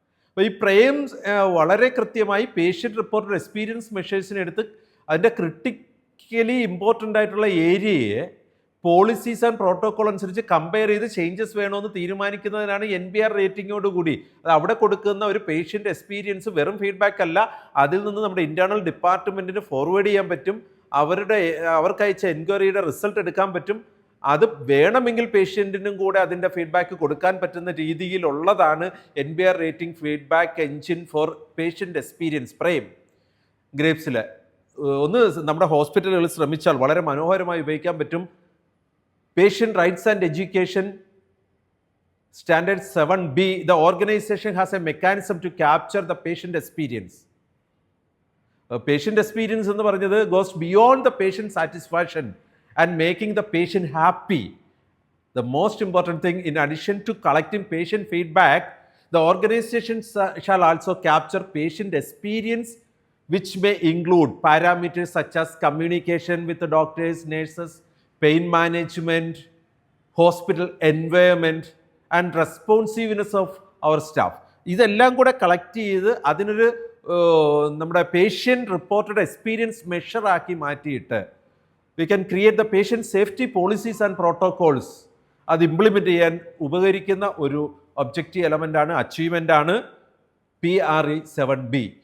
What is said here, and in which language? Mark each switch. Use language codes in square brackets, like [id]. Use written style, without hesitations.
[ml] അപ്പോൾ ഈ പ്രേംസ് വളരെ കൃത്യമായി പേഷ്യൻ്റ് റിപ്പോർട്ടഡ് എക്സ്പീരിയൻസ് മെഷേഴ്സിനെടുത്ത് അതിൻ്റെ ക്രിട്ടിക്കലി ഇമ്പോർട്ടൻ്റ് ആയിട്ടുള്ള ഏരിയയെ പോളിസീസ് ആൻഡ് പ്രോട്ടോകോൾ അനുസരിച്ച് കമ്പയർ ചെയ്ത് ചേഞ്ചസ് വേണമെന്ന് തീരുമാനിക്കുന്നതിനാണ് NBR റേറ്റിങ്ങോടുകൂടി അത് അവിടെ കൊടുക്കുന്ന ഒരു പേഷ്യൻ്റ് എക്സ്പീരിയൻസ് വെറും ഫീഡ്ബാക്ക് അല്ല, അതിൽ നിന്ന് നമ്മുടെ ഇൻറ്റേർണൽ ഡിപ്പാർട്ട്മെൻറ്റിന് ഫോർവേഡ് ചെയ്യാൻ പറ്റും, അവർക്കയച്ച എൻക്വയറിയുടെ റിസൾട്ട് എടുക്കാൻ പറ്റും. അത് വേണമെങ്കിൽ പേഷ്യൻറ്റിനും കൂടെ അതിൻ്റെ ഫീഡ്ബാക്ക് കൊടുക്കാൻ പറ്റുന്ന രീതിയിലുള്ളതാണ് NBR rating feedback engine four patient experience Prem. ഗ്രേപ്സിൽ ഒന്ന് നമ്മുടെ ഹോസ്പിറ്റലുകളിൽ ശ്രമിച്ചാൽ വളരെ മനോഹരമായി ഉപയോഗിക്കാൻ പറ്റും. [en] Patient Rights and Education Standard 7B, the organization has a mechanism to capture the patient experience. Patient experience [ml] എന്ന് പറഞ്ഞത് [en] goes beyond the patient satisfaction and making the patient happy. The most important thing, in addition to collecting patient feedback, the organization shall also capture patient experience, which may include parameters such as communication with the doctors, nurses, pain management, hospital environment and responsiveness of our staff. [ml] ഇതെല്ലാം കൂടെ collect ചെയ്ത് അതിനൊരു നമ്മുടെ patient reported experience മെഷറാക്കി മാറ്റിയിട്ട് [en] We can create the patient safety policies and protocols. [ml] അത് implement ചെയ്യാൻ ഉപകരിക്കുന്ന ഒരു ഒബ്ജക്റ്റീവ് എലമെൻ്റാണ്, അച്ചീവ്മെൻ്റാണ് PRE 7B.